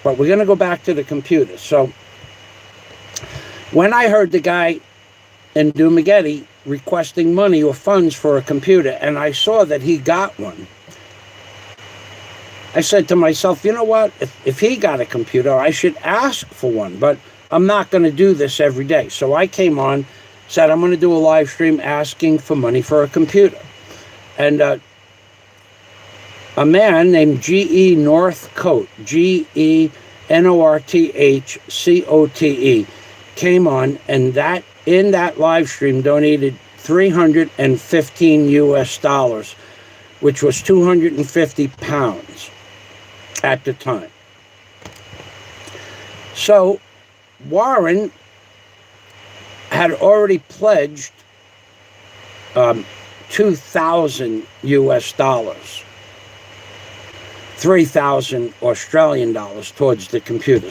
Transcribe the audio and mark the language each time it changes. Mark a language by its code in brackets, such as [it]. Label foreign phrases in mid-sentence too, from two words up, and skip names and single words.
[en] But we're going to go back to the computer. So when I heard the guy in Dumaguete requesting money or funds for a computer, and I saw that he got one, I said to myself, you know what? If he got a computer, I should ask for one. But I'm not going to do this every day. So I came on, said I'm going to do a live stream asking for money for a computer. And a man named G.E. Northcote, G-E-N-O-R-T-H-C-O-T-E, came on, and in that live stream donated $315 US, which was 250 pounds at the time. So Warren had already pledged 2,000 US dollars, 3,000 Australian dollars towards the computer.